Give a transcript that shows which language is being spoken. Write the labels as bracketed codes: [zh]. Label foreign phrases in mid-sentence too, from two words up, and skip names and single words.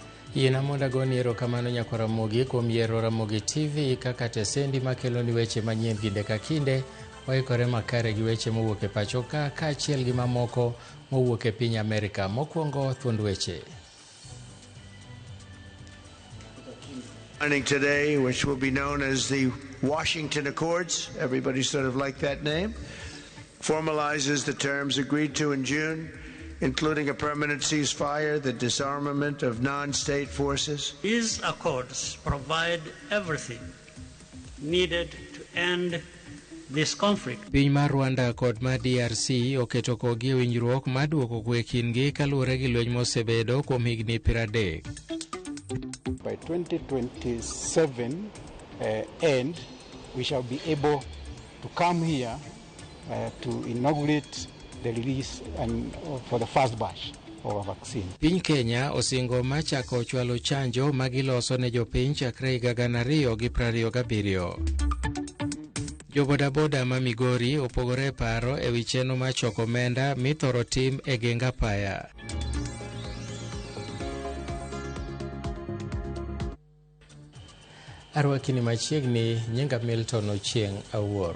[luo] Yena mondo agoni erokamano nyako Ramogi kuom yiero Ramogi TV kaka tesendi makelo ni weche manyien kinde ka kinde, oikore makare gi weche mowuok e pacho ka kaachiel gi mamoko mowuok e piny Amerika. Mokwongo thuond weche. [en] Signing today, which will be known as the Washington Accords, everybody sort of liked that name, formalizes the terms agreed to in June, including a permanent ceasefire, the disarmament of non-state forces. These accords provide everything needed to end this conflict. [luo] Piny mar Rwanda kod ma DRC oketo kogi e winjruok mar duoko kwe kindgi kaluwore gi lweny mosebedo kuom higni 30. [en] By 2027 end, we shall be able to come here to inaugurate the release and for the first batch of a vaccine. [luo] Piny Kenya osingo machako chwalo chanjo magiloso ne jopiny chakre higa 2027. Jobodaboda ma Migori opogore paro e wi chenro mar choko omenda mithoro tim e geng apaya. Arwakini machiegni nyinga Milton Ochieng' Awuor.